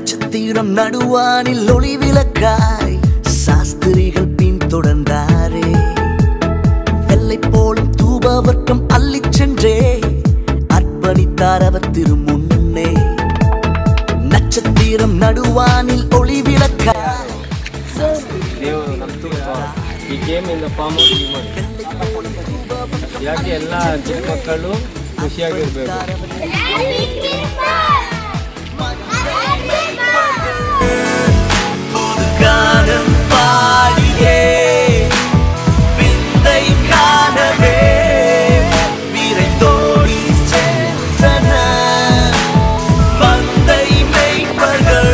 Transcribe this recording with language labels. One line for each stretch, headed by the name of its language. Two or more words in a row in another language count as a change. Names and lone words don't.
Tamil: நட்சத்திரம் நடுவானில் ஒளி விளக்காய் சாஸ்திரிகள் பின்தொடர்ந்தாரே. வெள்ளை போலும் தூபவர்க்கம் அள்ளிச் சென்றே அர்ப்பணித்தார் அவர் திருமுன்னே. நட்சத்திரம் நடுவானில் ஒளி விளக்காய்.
Kannada: ದೇವರು ನಮ್ದು ಈ
English: game in the form of human.
Kannada: ಯಾಕೆ ಎಲ್ಲ ಚಿಕ್ಕ ಮಕ್ಕಳು ಖುಷಿಯಾಗಿರ್ಬೇಕು.
Tamil: புதுகானம் பாடியே விந்தை காணவே விரைந்தோடி சென்றன மந்தை மேய்ப்பர்கள்.